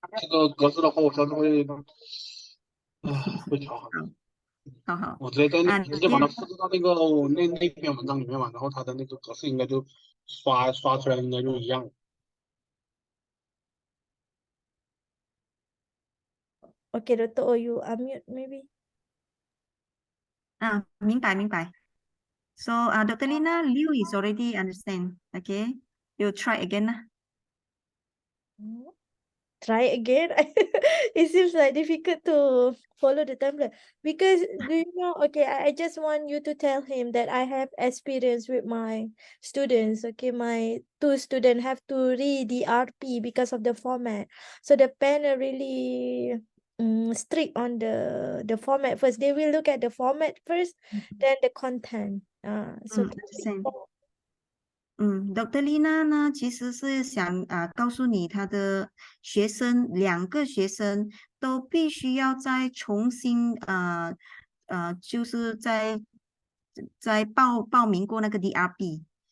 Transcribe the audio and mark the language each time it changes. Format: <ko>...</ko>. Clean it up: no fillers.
<zh>这个格式的话，我相信会，会调好的。好好我直接在啊，直接把它复制到那篇文章里面嘛，然后它的那个格式应该就刷出来应该就一样。</zh> <en>Okay, Doctor, or you unmute maybe?</en> <zh>明白明白。</zh> <en>So, Dr. Lina, Liu is already understand. Okay, you try again 啦。 Mm. Try again. It seems like difficult to follow the template because do you know? Okay, I just want you to tell him that I have experience with my students. Okay, my two students have to read the RP because of the format. So the panel really strict on the format first. They will look at the format first, then the content. So understand。 Dr.</en> <zh>Lina 呢，其实是想告诉你，他的两个学生都必须要再重新就是在报名过那个 DRB。</zh>